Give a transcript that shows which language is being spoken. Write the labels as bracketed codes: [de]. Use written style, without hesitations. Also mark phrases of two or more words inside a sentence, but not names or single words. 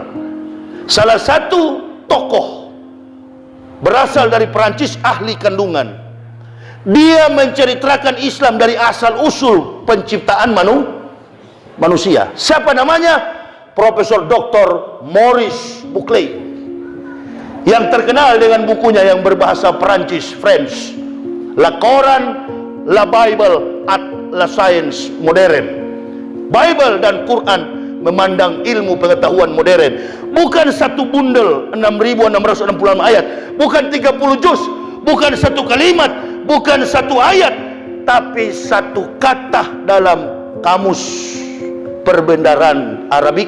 [ms] Salah satu tokoh berasal dari Perancis, ahli kandungan. Dia menceritakan Islam dari asal usul penciptaan manusia. Siapa namanya? Profesor Dr. Maurice Buckley, yang terkenal dengan bukunya yang berbahasa Perancis, French, La Coran, La Bible at la Science Moderne. Bible dan Quran memandang ilmu pengetahuan modern. Bukan satu bundel 6.666 ayat, bukan 30 juz, bukan satu kalimat, bukan satu ayat, tapi satu kata dalam kamus perbendaharaan Arabik.